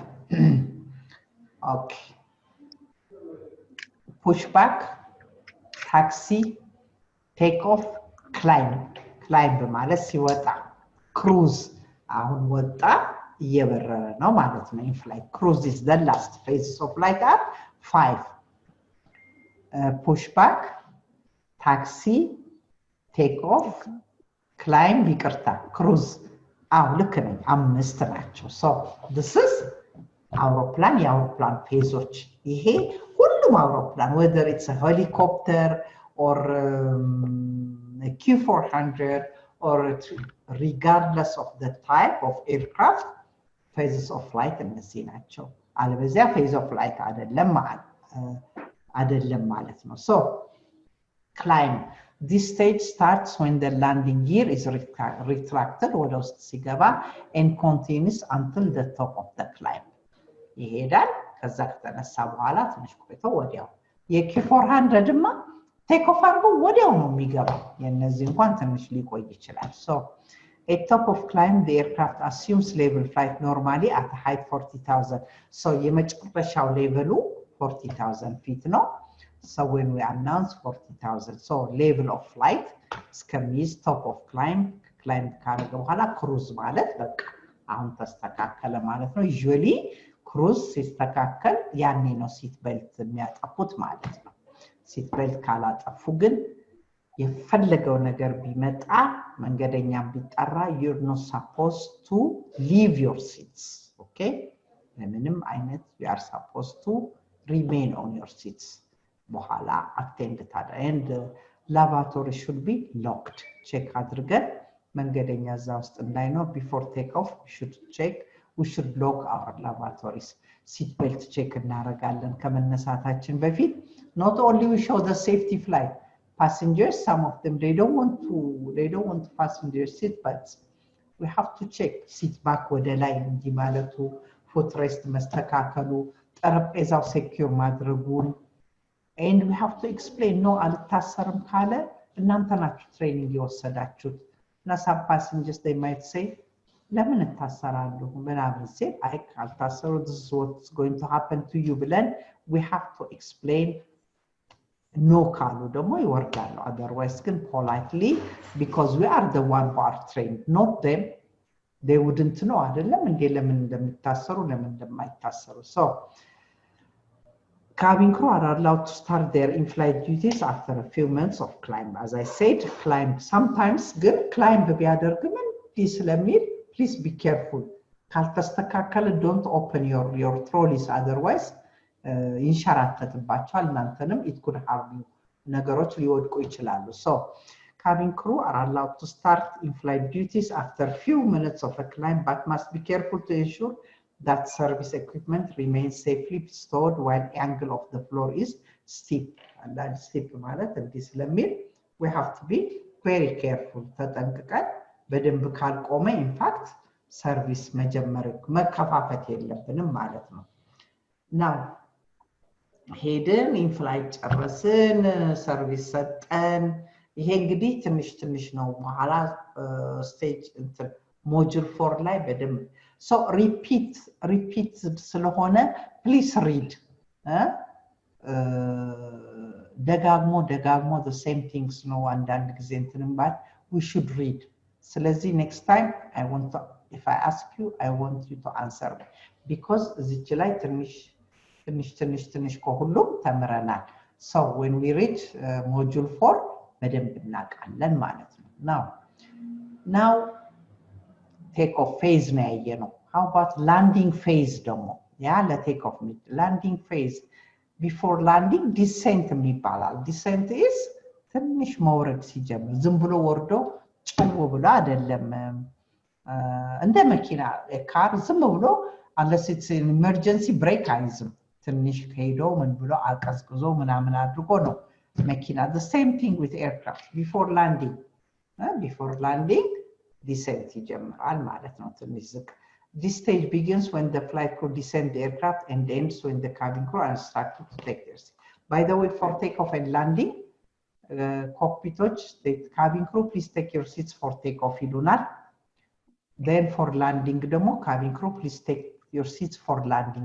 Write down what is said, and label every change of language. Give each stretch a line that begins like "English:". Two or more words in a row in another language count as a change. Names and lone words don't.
English: okay push back, taxi, take off, climb
Amharic: ማለት ሲወጣ
English: cruise
Amharic: አሁን ወጣ እየበረረ ነው ማለት ነው።
English: in flight cruise is the last phase of flight are 5 push back, taxi, take off, climb
Amharic: ይቅርታ cruise ልክ ነኝ 5 ናቸው።
English: so this is
Amharic: አውሮፕላን የአውሮፕላን ፌዞች ይሄ ሁሉም አውሮፕላን
English: whether it's a helicopter or a Q400 or regardless of the type of aircraft phases of flight
Amharic: እነዚህ ናቸው። አለበዚያ
English: phase of flight
Amharic: አይደለም ማለት ነው።
English: so climb. This stage starts when the landing gear is retracted
Amharic: ወደ ውስጥ ሲገባ
English: and continues until the top of the climb.
Amharic: ይሄዳል ከዛ ከተነሳ በኋላ ትንሽ ቆይቶ ወዲያው የኪ400ማ ቴክ ኦፍ አድርጎ ወዲያው ነው የሚገባው። የነዚህ እንኳን ትንሽ ሊቆይ ይችላል።
English: so at top of climb the aircraft assumes level flight normally at a height 40,000.
Amharic: so የመጨረሻው ሌቨሉ 40,000 feet ነው።
English: so when we announce 40,000 so level of flight
Amharic: እስከሚይዝ
English: top of climb
Amharic: ካደረገ በኋላ cruise ማለት በቃ አሁን ተስተካከለ ማለት ነው። usually ክሩዝ ሲስተካከል ያኔ ነው ሲት ቤልት የሚያጠፉት ማለት ነው። ሲት ቤልት ካላጠፉ ግን የፈለገው ነገር ቢመጣ መንገደኛም ቢጠራ
English: you're not supposed to leave your seats. okay
Amharic: ምንም አይነት
English: you are supposed to remain on your seats. በኋላ attend ታደርግ and lavatory should be locked. check
Amharic: አድርገን መንገደኛ እዛ ውስጥ እንዳይኖር
English: before take off we should lock our lavatories. seat belt check
Amharic: እናደርጋለን ከመነሳታችን በፊት.
English: not only we show the safety flight passengers, some of them they don't want passenger seat belts. we have to check seat back
Amharic: ወደ ላይ እንዲማለቱ footrest መስተካከሉ ጠረጴዛው secure ማድረጉን
English: and we have to explain no
Amharic: አልታሰርም ካለ እናንተ ናችሁ ትሬኒንግ የወሰዳችሁት እና
English: some passengers they might say
Amharic: ለምን ታሰራለሁ ምናምን ሲል አይ ካልታሰሩ
English: this is what's going to happen to you ብለን we have to explain no
Amharic: ካሉ ደግሞ ይወርዳሉ
English: otherwise ግን politely because we are the one who are trained not them they wouldn't know
Amharic: አይደለም እንዴ ለምን እንደምታሰሩ ለምን እንደማይታሰሩ
English: so cabin crew are allowed to start their in-flight duties after a few months of climb as I said climb sometimes ግን climb
Amharic: ቢያደርግም እንዲህ ስለሚል
English: please be careful ካልተስተካከለ don't open your trolleys otherwise
Amharic: ይንሸራተትባቸዋል እናንተንም
English: it could harm you
Amharic: ነገሮች ሊወድቁ ይችላሉ
English: so cabin crew are allowed to start in-flight duties after few minutes of a climb but must be careful to ensure that service equipment remains safely stored while angle of the floor is steep and that steep
Amharic: ማለት እንዲህ ስለሚል
English: we have to be very careful
Amharic: ተጠንቅቀን በደንብ ካልቆመ
English: in fact service
Amharic: መጀመር መከፋፈት የለብንም ማለት ነው now ሄደን ኢንፍላይት ጨረስን ሰርቪስ ሰጠን ይሄ እንግዲህ ትንሽ ነው መሐላ ስቴጅ እንትን ሞጁል 4 ላይ በደንብ
English: so repeat
Amharic: ስለሆነ
English: please read ደጋግሞ the same things ነው
Amharic: አንዳንድ ጊዜ እንትንም ባል
English: we should read ስለዚህ next time if I ask you I want you to answer me because
Amharic: እዚች ላይ ትንሽ ከሁሉም ተምረናል
English: so when we reach module 4
Amharic: በደንብ እናውቃለን ማለት ነው
English: now take off phase
Amharic: ነው ያየነው
English: how about landing phase
Amharic: ደግሞ ያ ለቴክ ኦፍ
English: landing phase before landing descent
Amharic: የሚባላል
English: descent is
Amharic: ትንሽ መውረድ ሲጀምር ዝም ብሎ ወርዶ ጭው ብሎ አይደለም እንደ መኪና ካር ዝም ብሎ
English: unless it's an emergency brake
Amharic: አይዝም ትንሽ ከሄዶ ምን ብሎ አቀዝቅዞ ምናምን አድርጎ ነው መኪና
English: the same thing with aircraft before landing descent
Amharic: ይጀምራል ማለት ነው ትንሽ ዝቅ
English: this stage begins when the flight crew descend the aircraft and ends when the cabin crew are instructed to take their seat by the way for takeoff and landing cockpitoች the cabin crew please take your seats for takeoff ይሉናል then for landing ደግሞ cabin crew please take your seats for landing